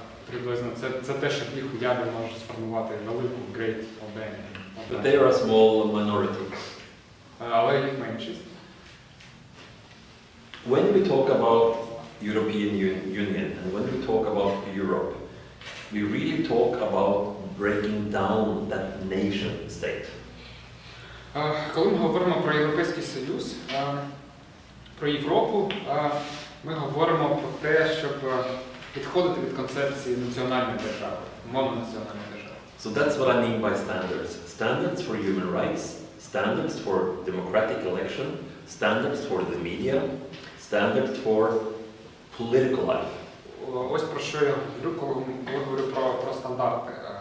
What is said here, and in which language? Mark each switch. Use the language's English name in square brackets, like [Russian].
[Ukrainian] Приблизно це те, що їх уяві може сформувати велику Great Albania. [English] But they are a small minority. [Ukrainian] Але їх меншість. [English] When we talk about European Union and when we talk about Europe, we really talk about breaking down that nation state. [Ukrainian] Коли ми говоримо про Європейський Союз, про Європу, ми говоримо про те, щоб відходити від концепції національної держави, мононаціональної держави. [English] So that's what I mean by standards. Standards for human rights, standards for democratic election, standards for the media, standards for political life. [Ukrainian] Ось про що я говорю, коли говорю про стандарти.